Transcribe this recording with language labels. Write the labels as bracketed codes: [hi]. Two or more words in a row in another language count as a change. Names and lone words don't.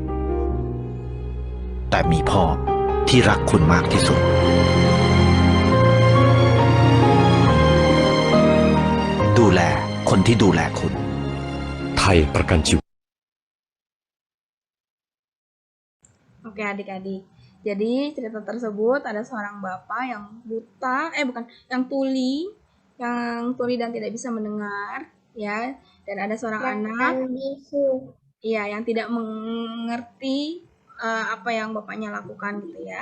[th] แต่มีพ่อที่รักคุณมากที่สุด ดูแลคนที่ดูแลคุณ ไทยประกันชีวิต [id] Oke adik-adik, jadi cerita tersebut ada seorang bapak yang buta, yang tuli dan tidak bisa mendengar, ya. Dan ada seorang anak, iya, yang tidak mengerti apa yang bapaknya lakukan gitu ya.